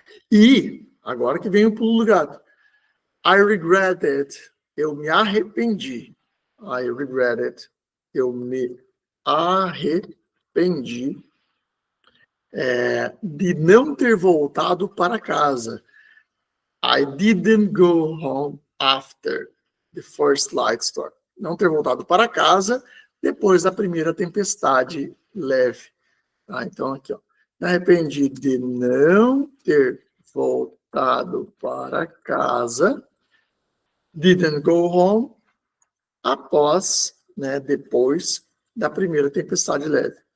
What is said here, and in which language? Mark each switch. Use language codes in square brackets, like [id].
[pt] E, agora que vem o pulo do gato. [en] I regret it. [pt] Eu me arrependi. [en] I regret it. [pt] Eu me arrependi de não ter voltado para casa. [en] I didn't go home after the first light storm. [pt] Não ter voltado para casa depois da primeira tempestade leve. Tá? Então, aqui, ó. Me arrependi de não ter voltado para casa. [en] Didn't go home [pt] após, né, depois da primeira tempestade leve.